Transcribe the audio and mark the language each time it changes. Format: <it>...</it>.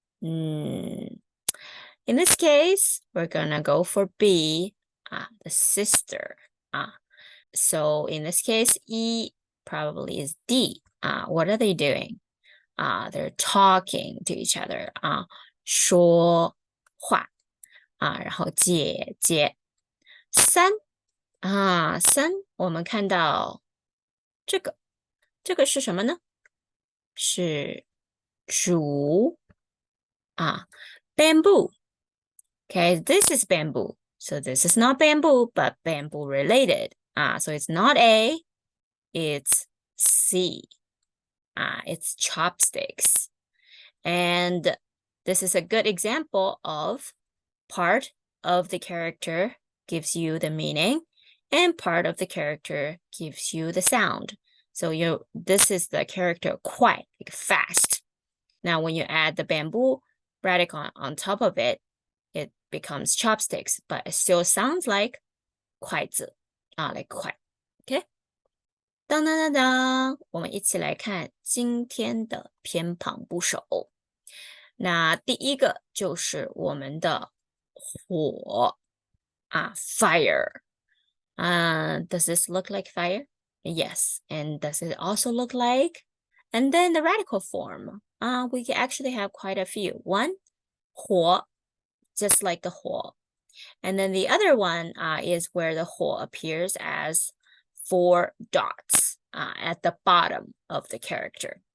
<en>In this case, we're gonna go for B, the sister. So in this case, E probably is D. What are they doing? They're talking to each other.</en> <zh>说话然后姐姐。三三，我们看到这个是什么呢？是竹bamboo.</zh> <en>Okay, this is bamboo. So this is not bamboo, but bamboo related. So it's not A, it's C. It's chopsticks. And this is a good example of part of the character gives you the meaning and part of the character gives you the sound. So this is the character 快, like fast. Now when you add the bamboo radical on top of it, it becomes chopsticks, but it still sounds like 筷子, like 快. Okay?</en> <zh>当当当当，我们一起来看今天的偏旁部首。那第一个就是我们的火fire.</zh> <en>Does this look like fire? Yes. And does it also look like? And then the radical form. We actually have quite a few. One, 火, just like the 火. And then the other one is where the 火 appears as 4 dots at the bottom of the character.</en>